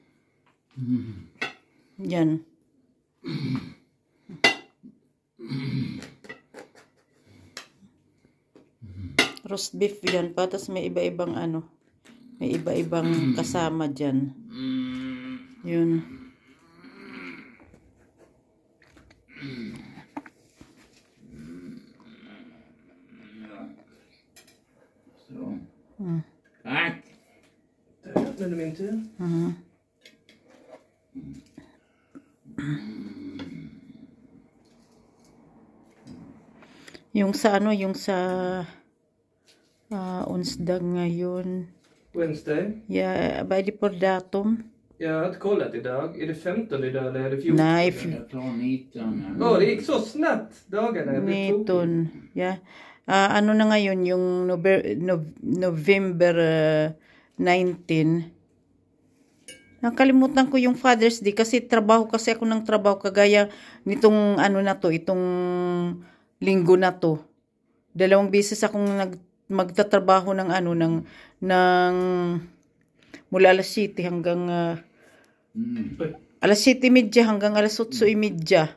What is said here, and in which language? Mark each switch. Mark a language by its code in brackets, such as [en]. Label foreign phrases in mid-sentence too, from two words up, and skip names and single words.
[tl] Yan. [en] Roast beef [tl] yan. Patas may iba-ibang may iba-ibang kasama dyan. Yun. [sv] Tack. Nu är det min tur. [tl] Yung sa onsdag ngayon. [en] Wednesday? [sv] Ja, vad är det på datum? Jag har inte kollat idag. Är det 15 idag eller är det 14? Nej, Jag tar 19. Det gick så snabbt dagarna. 19. Ja. [tl] Ano na ngayon yung November 19. Nakalimutan ko yung Father's Day kasi ako ng trabaho kagaya nitong itong linggo na to. 2 beses akong magtatrabaho ng mula alas 7 hanggang alas 7:30 hanggang alas 8:30.